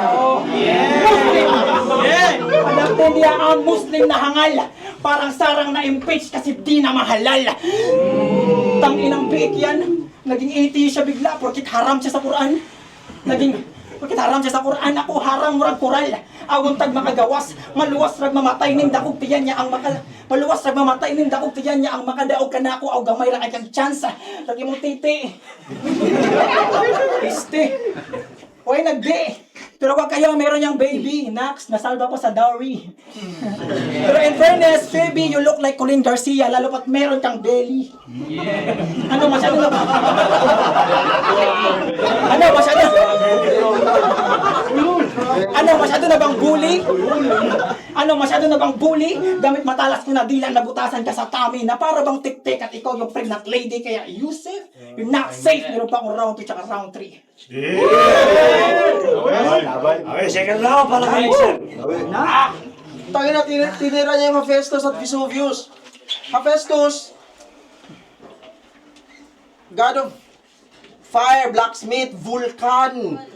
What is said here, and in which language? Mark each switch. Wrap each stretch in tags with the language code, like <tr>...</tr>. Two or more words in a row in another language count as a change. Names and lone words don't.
<tl>Daplin Diaa, Muslim na hangal. Parang sarang na-impeach kasi di na mahalal. Tanginang biik yan. Naging atheist siya bigla, porkit haram siya sa Quran.</tl> <ceb>Ako haram murag kural. Awon tag makagawas, maluwas rag mamatay ning dakog tiyan niya ang makadaog kanako aw gamay ra kay kang chance. Lagi mo titi. Oy, nagdi.</ceb> <tl>Pero wag kayo, meron niyang baby. Nax, nasalba pa sa dowry. Pero</tl> <en>in fairness,</en> <tl>Phoebe,</tl> <en>you look like Colin Garcia,</en> <tl>lalo pat meron kang belly. Ano, masyado na ba? Masyado na bang bully? Gamit matalas ko na dilan, nabutasan ka sa tummy na para bang tik-tik at ikaw yung</tl> <en>pregnant lady. Kaya Yusef, you're not safe.</en> <tl>Meron pa akong round 2 tsaka round 3.</tl> <en>Okay, second round</en> <tl>para kay sir. Tangina, tinira niya yung Hephaestus at Vesuvius.</tl> <en>Hephaestus, God of Fire, Blacksmith, Vulcan.</en>